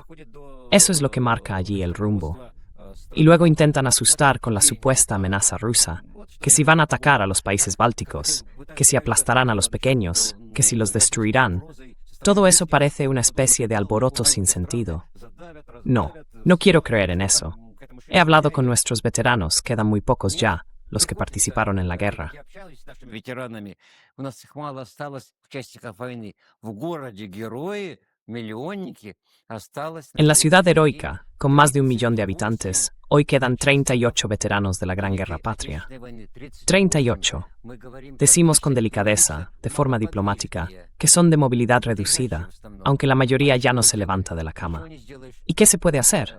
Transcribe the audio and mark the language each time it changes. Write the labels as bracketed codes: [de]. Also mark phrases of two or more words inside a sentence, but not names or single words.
[es] Eso es lo que marca allí el rumbo. Y luego intentan asustar con la supuesta amenaza rusa, que si van a atacar a los países bálticos, que si aplastarán a los pequeños, que si los destruirán. Todo eso parece una especie de alboroto sin sentido. No, no quiero creer en eso. He hablado con nuestros veteranos, quedan muy pocos ya, los que participaron en la guerra. [ru] Ветеранами. У нас их мало осталось, участников войны. В городе герои, миллионники, осталось... [es] En la ciudad heroica, con más de 1 millón de habitantes, hoy quedan 38 veteranos de la Gran Guerra Patria. 38. Decimos con delicadeza, de forma diplomática, que son de movilidad reducida, aunque la mayoría ya no se levanta de la cama. ¿Y qué se puede hacer?